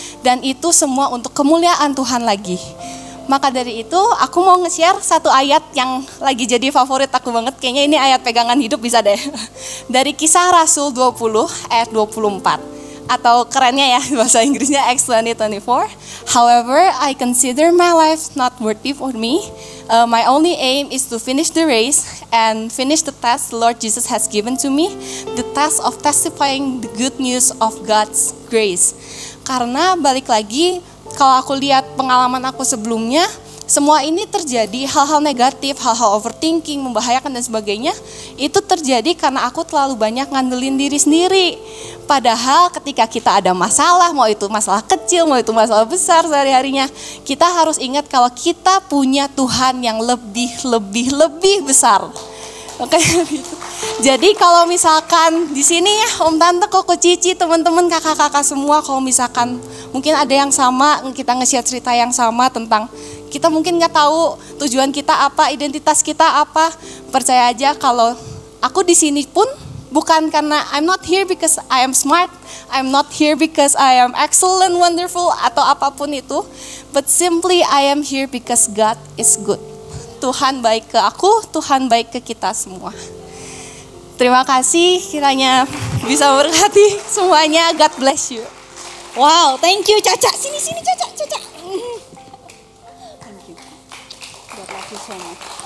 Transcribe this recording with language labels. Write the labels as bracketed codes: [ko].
[id] Dan itu semua untuk kemuliaan Tuhan lagi. Maka dari itu aku mau nge-share satu ayat yang lagi jadi favorit aku banget. Kayaknya ini ayat pegangan hidup bisa deh. Dari Kisah Rasul 20 ayat 24. Atau kerennya ya bahasa Inggrisnya Acts 20:24. [en] However, I consider my life not worthy for me. My only aim is to finish the race and finish the task the Lord Jesus has given to me. The task of testifying the good news of God's grace. [id] Karena balik lagi, kalau aku lihat pengalaman aku sebelumnya, semua ini terjadi, hal-hal negatif, hal-hal overthinking, membahayakan dan sebagainya, itu terjadi karena aku terlalu banyak ngandelin diri sendiri. Padahal ketika kita ada masalah, mau itu masalah kecil, mau itu masalah besar sehari-harinya, kita harus ingat kalau kita punya Tuhan yang lebih besar. Oke, gitu. Jadi kalau misalkan di sini ya Om Tante, Koko Cici, teman-teman, kakak-kakak semua, kalau misalkan mungkin ada yang sama, kita nge-share cerita yang sama tentang Kita mungkin nggak tahu tujuan kita apa, identitas kita apa. Percaya aja kalau aku di sini pun bukan karena [en] I'm not here because I am smart, I'm not here because I am excellent, wonderful, [id] atau apapun itu. [en] But simply I am here because God is good. [id] Tuhan baik ke aku, Tuhan baik ke kita semua. Terima kasih, kiranya bisa memberkati semuanya. [en] God bless you. Wow, thank you Caca. Sini Caca. Thank you. God love you so much.